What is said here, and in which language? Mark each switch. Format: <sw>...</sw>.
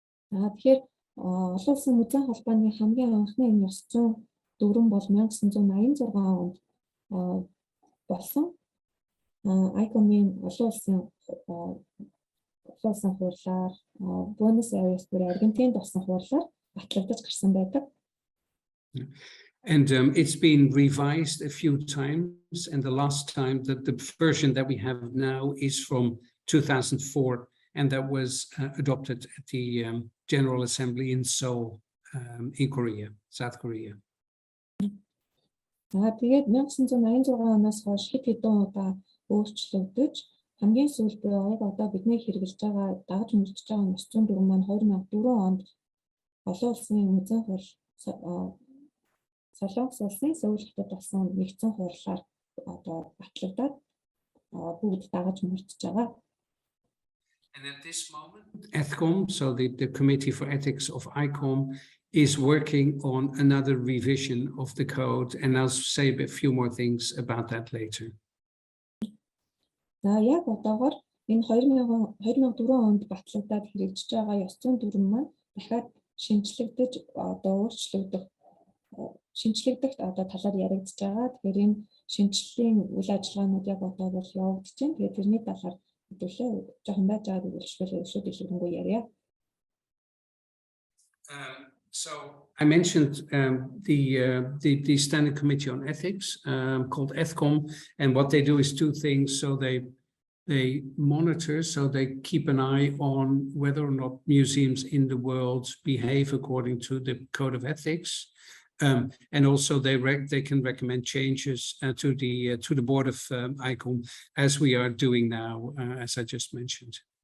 <mn>Тэгэхээр олон улсын музейн холбооны хамгийн анхны энэ ёс зүйн дүрэн бол 1986 онд болсон. ICOM-ийн олон улсын хурлаар Buenos Aires бүр Аргентинд болсон хурлаар батлагдаж гарсан байдаг.</mn> <en>And it's been revised a few times, and the last time that the version that we have now is from 2004, and that was adopted at the General Assembly in Seoul, in Korea, South Korea.</en> <mn>Тэгээд 1986 оноос хойш хэд хэдэн удаа өөрчлөгдөж хамгийн сүүлд буюу одоо бидний хэрэгжилж байгаа дагаж мөрдөж байгаа ёс зүйн дүрэн маань 2004 онд олон улсын музейн хурал Солонгос улсын Сөүл хотод болсон нэгдсэн хурлаар одоо батлагдаад бүгд дагаж мөрдөж байгаа.</mn> <en>And at this moment, EthCom, so the Committee for Ethics of ICOM, is working on another revision of the code, and I'll say a few more things about that later.</en> <mn>За яг одоогоор энэ 2004 онд батлагдаад хэрэгжиж байгаа ёс зүйн дүрэн маань дахиад шинжлэгдэж одоо шинжлэгдэх одоо талаар яригдж байгаа. Тэгэхээр энэ шинжилгээний үйл ажиллагаанууд яг одоо бол явагдаж байна. Тэгээд тэрний талаар хэдүүлээ жоохон байж байгааг үлшүүлээ дэлгэрэнгүй яриа.</mn> <en>So I mentioned the Standing Committee on Ethics called EthCom, and what they do is two things. So they monitor, so they keep an eye on whether or not museums in the world behave according to the Code of Ethics, and also they can recommend changes to the board of ICOM, as we are doing now, as I just mentioned.</en>